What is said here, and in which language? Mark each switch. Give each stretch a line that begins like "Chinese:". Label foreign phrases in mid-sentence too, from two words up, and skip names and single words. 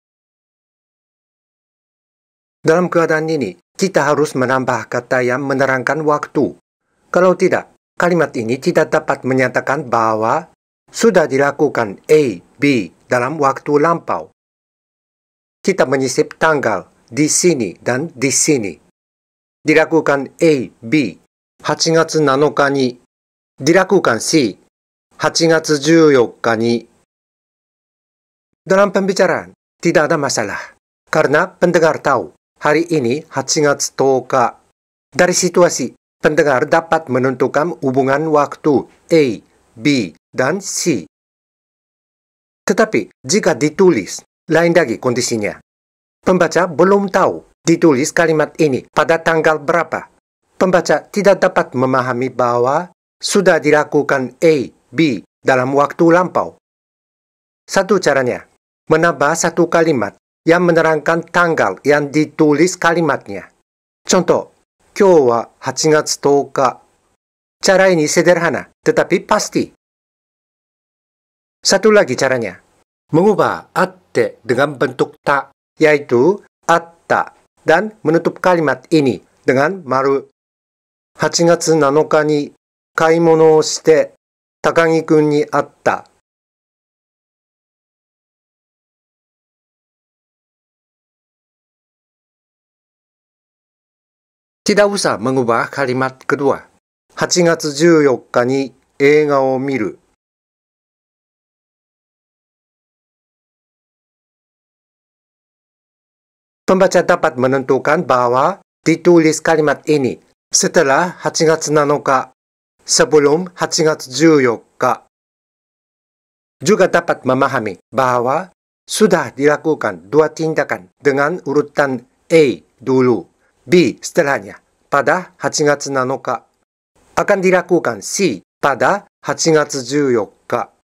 Indonesian: Dalam keadaan ini, kita harus menambah kata yang menerangkan waktu. Kalau tidak, kalimat ini tidak dapat menyatakan bahwa sudah dilakukan A, B dalam waktu lampau. Kita menyisip tanggal di sini dan di sini. Dilakukan A,
Japanese: B, 8 月7日に.
Indonesian: Dilakukan C,
Japanese: 8 月14日に.
Indonesian: Dalam pembicaraan, tidak ada masalah. Karena pendengar tahu, hari ini 8 月10日. Dari situasi, pendengar dapat menentukan hubungan waktu A, B, dan C. Tetapi, jika ditulis, lain lagi kondisinya. Pembaca belum tahu ditulis kalimat ini pada tanggal berapa. Pembaca tidak dapat memahami bahwa sudah dilakukan A, B dalam waktu lampau. Satu caranya, menambah satu kalimat yang menerangkan tanggal yang ditulis kalimatnya. Contoh,
Japanese: 今日は8月10日.
Indonesian: Cara ini sederhana, tetapi pasti. Satu lagi caranya, mengubah atte dengan bentuk ta, yaitu atta, dan menutup kalimat ini dengan maru.
Japanese: 8 月7日に買い物をして高木くんに会った.
Indonesian: Tidak usah mengubah kalimat kedua.
Japanese: 8 月14日に映画を見る.
Indonesian: Pembaca dapat menentukan bahwa ditulis kalimat ini setelah 8 月7日, sebelum 8 月14日. Juga dapat memahami bahwa sudah dilakukan dua tindakan dengan urutan A dulu, B setelahnya pada 8 月7日. Akan dilakukan C pada 8 月14日.